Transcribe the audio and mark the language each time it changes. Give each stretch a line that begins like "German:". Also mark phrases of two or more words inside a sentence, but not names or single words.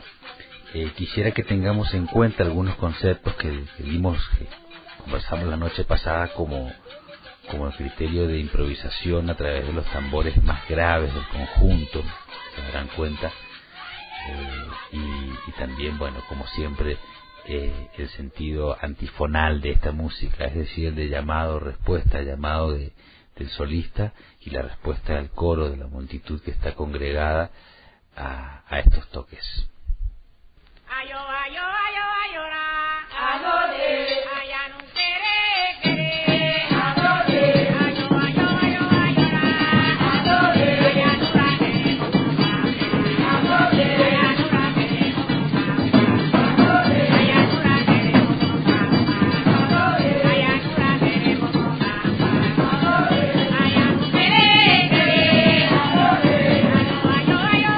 Spanish: Quisiera que tengamos en cuenta algunos conceptos que conversamos la noche pasada como el criterio de improvisación a través de los tambores más graves del conjunto, se darán cuenta, y también, bueno, como siempre, el sentido antifonal de esta música, es decir, el de llamado-respuesta, llamado del solista y la respuesta del coro, de la multitud que está congregada a estos toques.
Yoruba: Ayo, ayo, ayo, ayora, adore, ayanu quere, quere, adore, ayo, ayo, ayo, ayora, adore, ayanu rake, adore, ayanu rake, adore, ayanu rake, adore, ayanu rake, adore, ayanu quere, quere, adore, ayo, ayo,